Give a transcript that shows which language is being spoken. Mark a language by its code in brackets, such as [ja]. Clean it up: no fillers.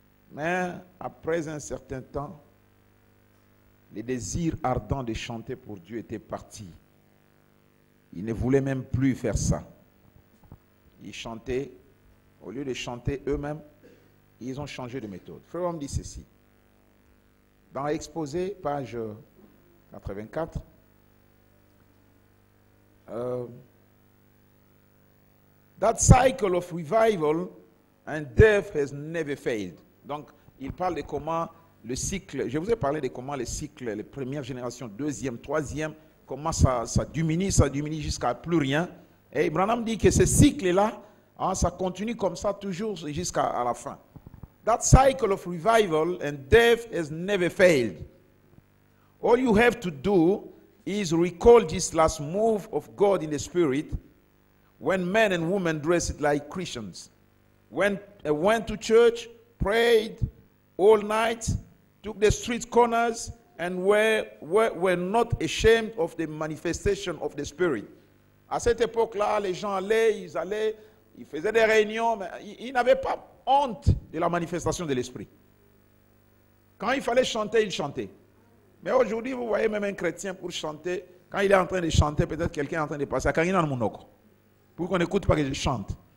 [fr] Mais après un certain temps, les désirs ardents de chanter pour Dieu étaient partis. Ils ne voulaient même plus faire ça. Ils chantaient, au lieu de chanter eux-mêmes, ils ont changé de méthode. Frère, on me dit ceci. Dans l'exposé, page 84, [en] that cycle of revival and death has never failed. [fr] Donc, il parle de comment le cycle, je vous ai parlé de comment le cycle, les premières générations, deuxième, troisième, comment ça diminue jusqu'à plus rien. Et Branham dit que ce cycle-là, hein, ça continue comme ça toujours jusqu'à la fin. [en] That cycle of revival and death has never failed. All you have to do is recall this last move of God in the Spirit when men and women dressed like Christians. Went to church, prayed all night, took the street corners, and were not ashamed of the manifestation of the Spirit. [fr] À cette époque-là, les gens allaient, ils faisaient des réunions, mais ils n'avaient pas honte de la manifestation de l'Esprit. Quand il fallait chanter, ils chantaient. Mais aujourd'hui, vous voyez même un chrétien pour chanter, quand il est en train de chanter, peut-être quelqu'un est en train de passer à Karina Monoko, pour qu'on n'écoute pas que je chante.